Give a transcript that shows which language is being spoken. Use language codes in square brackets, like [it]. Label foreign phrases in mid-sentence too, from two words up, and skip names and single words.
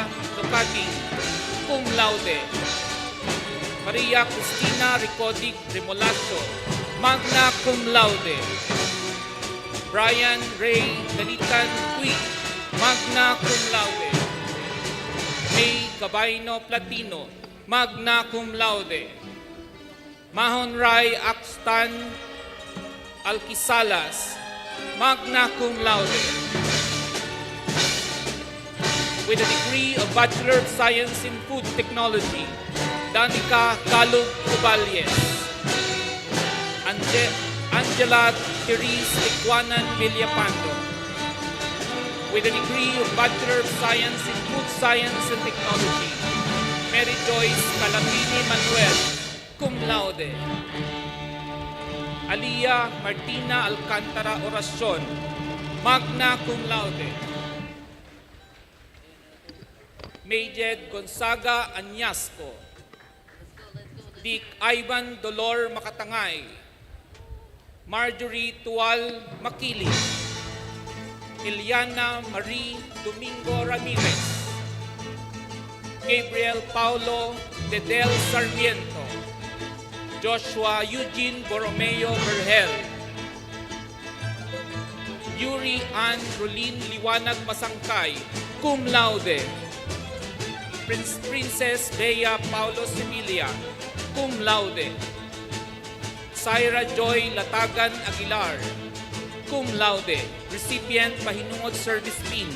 [en] Ducati [la] cum laude, [en] Maria Cristina Ricotic Remolacho [la] magna cum laude, [en] Brian Ray Dalitan Cui [la] magna cum laude, [en] May Cabaino Platino [la] magna cum laude, [en] Mahon Ray Akstan Alquisalas [la] magna cum laude, [en] with a degree of Bachelor of Science in Food Technology, Danica Calug Cuballes, Angela Therese Equanan Villapando, with a degree of Bachelor of Science in Food Science and Technology, Mary Joyce Calabini Manuel, [la] cum laude, [en] Aliyah Martina Alcantara Oracion, [la] magna cum laude. [en] Majed Gonzaga Añasco, Dick Ivan Dolor Makatangay, Marjorie Tual Makili, Iliana Marie Domingo Ramirez, Gabriel Paulo Dedel Sarmiento, Joshua Eugene Borromeo Berhel, Yuri Ann Rolin Liwanag Masangkay, [la] cum laude. [en] Princess Bea Paulo Similia, [la] cum laude. [en] Syra Joy Latagan Aguilar, [la] cum laude, [en] recipient Pahinungod Service Pin.